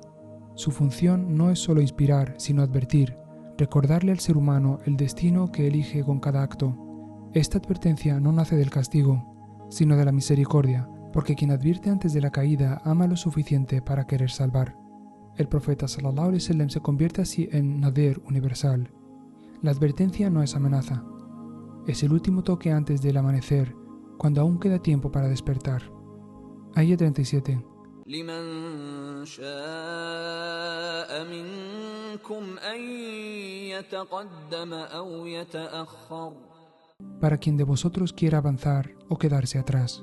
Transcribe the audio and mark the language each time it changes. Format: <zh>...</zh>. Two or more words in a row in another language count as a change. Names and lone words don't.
<es>Su función no es solo inspirar, sino advertir, recordarle al ser humano el destino que elige con cada acto. Esta advertencia no nace del castigo, sino de la misericordia, porque quien advierte antes de la caída ama lo suficiente para querer salvar. El profeta</es> <ar>صلى الله عليه وسلم</ar> <es>se convierte así en Nadir universal. La advertencia no es amenaza. Es el último toque antes del amanecer, cuando aún queda tiempo para despertar. Aya 37. Para quien de vosotros quiera avanzar o quedarse atrás.</es>